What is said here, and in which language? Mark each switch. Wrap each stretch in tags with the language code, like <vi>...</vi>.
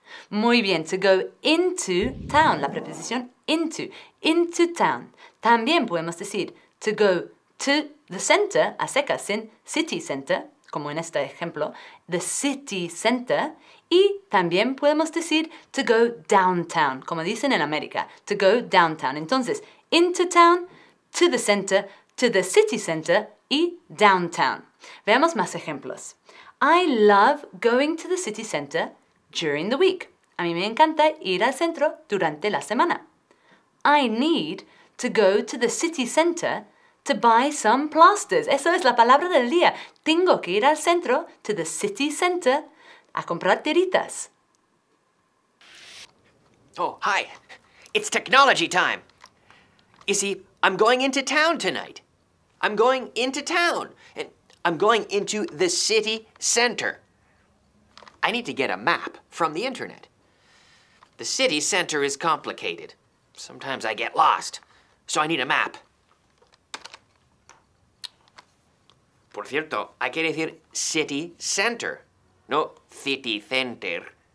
<es>Muy bien,</es> <en>to go into town, la preposición into town.</en> <es>También podemos decir</es> <en>to go to the center,</en> <es>a secas, en city center, como en este ejemplo, the city center. Y también podemos decir</es> <en>to go downtown,</en> <es>como dicen en América, to go downtown. Entonces, into town, to the center, to the city center y downtown. Veamos más ejemplos.</es> <en>I love going to the city center during the week.</en> <es>A mí me encanta ir al centro durante la semana.</es> <en>I need to go to the city center to buy some plasters.</en> <es>Eso es la palabra del día. Tengo que ir al centro,</es> <en>to the city center,</en> <es>a comprar tiritas.</es> <en>Oh, hi. It's technology time. You see, I'm going into town tonight. I'm going into town. And I'm going into the city center. I need to get a map from the internet. The city center is complicated. Sometimes I get lost, so I need a map.</en> <es>Por cierto, hay que decir city center, no city center.</es>